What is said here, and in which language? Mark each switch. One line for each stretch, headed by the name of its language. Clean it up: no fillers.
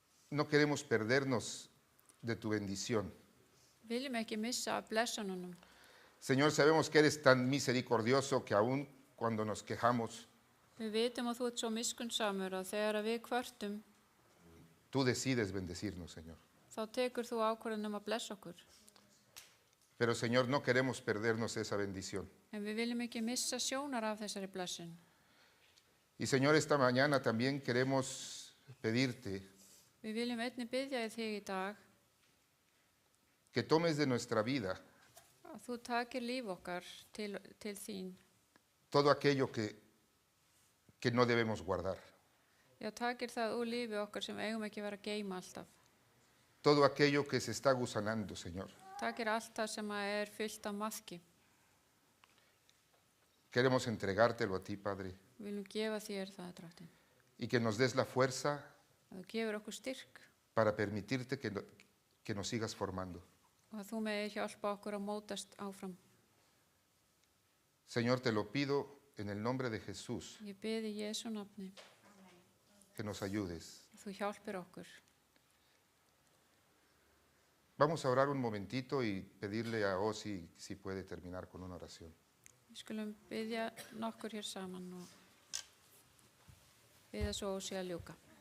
Spanish: No queremos perdernos de tu bendición.
Icelandic: Við viljum ekki missa af blessanunum.
Spanish: Señor, sabemos que eres tan misericordioso que aún cuando nos quejamos,
Icelandic: Við vitum að þú ert svo miskunnsamur að þegar við kvörtum,
Spanish: tú decides bendecirnos, Señor.
Icelandic: þá tekur þú ákvörðun að blessa okkur.
Spanish: Pero, Señor, no queremos perdernos esa bendición.
Icelandic: En við viljum ekki missa sjónar af þessari blessun.
Spanish: Y, Señor, esta mañana también queremos pedirte
Icelandic: Við viljum einnig biðja í þig í dag
Spanish: que tomes de nuestra vida
Icelandic: að þú takir líf okkar til þín.
Spanish: todo aquello que no debemos guardar.
Icelandic: Já, takir það úr lífi okkar sem eigum ekki vera að geyma alltaf.
Spanish: Todo aquello que se está gusanando, Señor.
Icelandic: Takir allt það sem er fyllt af maðki.
Spanish: Queremos entregártelo a ti, Padre,
Icelandic: Við viljum gefa þér það, Drottin.
Spanish: y que nos des la fuerza
Icelandic: Að þú gefur okkur styrk
Spanish: para permitirte que nos sigas formando.
Icelandic: og að þú megir hjálpa okkur að mótast áfram.
Spanish: Señor, te lo pido en el nombre de Jesús,
Icelandic: Ég biði í Jesú nafni
Spanish: que nos ayudes.
Icelandic: að þú hjálpir okkur.
Spanish: Vamos a orar un momentito y pedirle a Osi si puede terminar con una oración.
Icelandic: Við skulum biðja nokkur hér saman og biðja svo Ósi að ljúka.